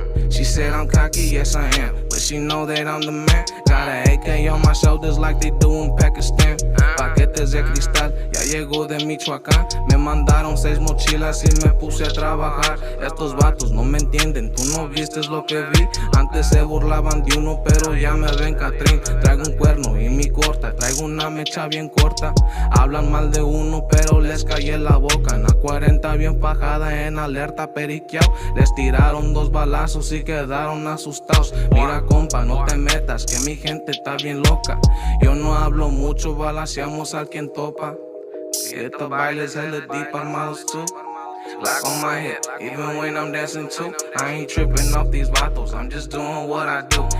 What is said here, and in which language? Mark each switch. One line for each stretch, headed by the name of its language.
English: She said I'm cocky, yes I am, but she know that I'm the man. Got a AK on my shoulders like they do in Pakistan.
Spanish: Paquetes de cristal, ya llegó de Michoacán. Me mandaron 6 mochilas y me puse a trabajar. Estos vatos no me entienden, tú no viste lo que vi. Antes se burlaban de uno, pero ya me ven Catrín. Traigo un cuerno y mi corta, traigo una mecha bien corta. Hablan mal de uno, pero les caí en la boca. En la 40 bien fajada, en alerta periqueao. Les tiraron 2 balazos y quedaron asustados. Mira compa, no te metas, que mi gente está bien loca. Yo no hablo mucho, balanceamos al quien topa.
English: Hit the bailers hella deep, armados too. Glock on my hip, even when I'm dancing too. I ain't tripping off these vatos, I'm just doing what I do.